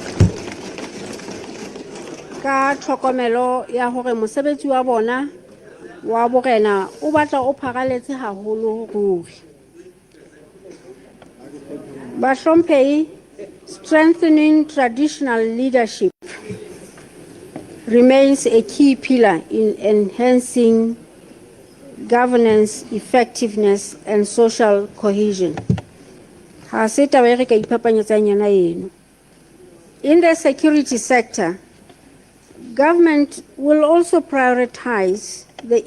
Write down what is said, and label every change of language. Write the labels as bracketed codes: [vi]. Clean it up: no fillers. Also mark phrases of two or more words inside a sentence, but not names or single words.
[st] Ka tlhokomelo ya hore mosebetsi wa bona wa borena o batla o phagaletse haholo ruri. Bahlomphehi, [en] strengthening traditional leadership remains a key pillar in enhancing governance, effectiveness, and social cohesion. In the security sector, government will also prioritize the